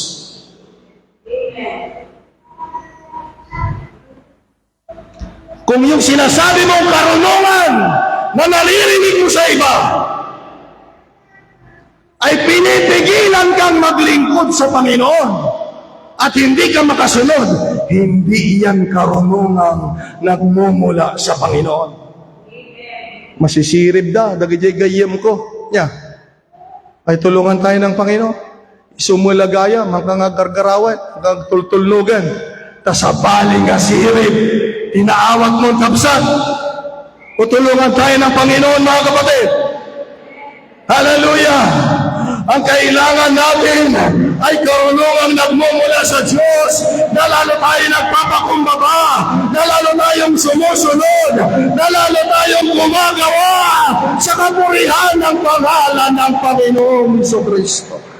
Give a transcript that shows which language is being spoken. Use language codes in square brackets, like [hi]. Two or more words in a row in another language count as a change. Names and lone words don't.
[tl] Kung yung sinasabi mong karunungan na naririnig mo sa iba ay pinipigilan kang maglingkod sa Panginoon at hindi ka makasunod, hindi yan karunungang nagmumula sa Panginoon. [ilo] Masisirib dagijay gayem ko. [tl] Nya, ay tulungan tayo ng Panginoon. [ilo] Sumulagaya, mangkangagargarawan, mangkagtultulnugan, tasabaling nga sirib, inaawat mong kapsat. [tl] Tutulungan tayo ng Panginoon, mga kapatid. Hallelujah! Ang kailangan natin ay karunungang nagmumula sa Diyos, na lalo tayo nagpapakumbaba, na lalo tayong sumusunod, na lalo tayong gumagawa sa kapurihan ng pangalan ng Panginoong Jesucristo.